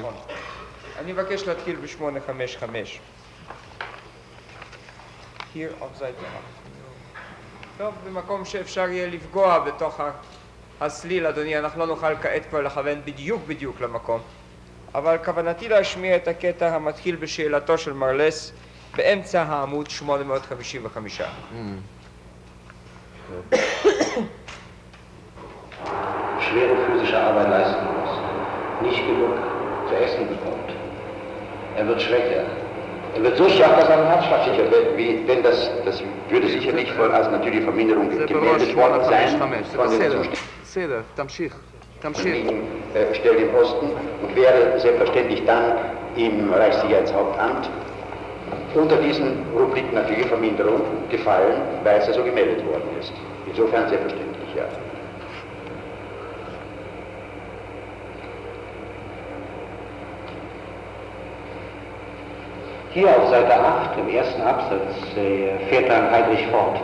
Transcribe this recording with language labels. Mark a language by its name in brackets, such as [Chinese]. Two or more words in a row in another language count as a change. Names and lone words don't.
[Hebrew] אני מבקש להתחיל ב-855. [German] Here auf Seite 8. [Hebrew] טוב, במקום שאפשר יהיה לפגוע בתוך הסליל, אדוני, אנחנו לא נוכל כעת כבר לכוון בדיוק למקום. אבל כוונתי להשמיע את הקטע המתחיל בשאלתו של מרלס באמצע העמוד 855. [German] schwere physische Arbeit leisten muss, nicht genug zu essen bekommt. Er wird schwächer. Er wird so schwach, dass er einen Herzschlag kriegt. Denn das würde sicherlich voll als natürliche Verminderung gemeldet worden sein. [Hebrew] בסדר, תמשיך. [German] Stellt im Osten und wäre selbstverständlich dann im Reichssicherheitshauptamt unter diesen Rubrik natürliche Verminderung gefallen, weil es ja so gemeldet worden ist. Insofern selbstverständlich, ja. Hier auf Seite 8 im ersten Absatz fährt dann Heydrich fort.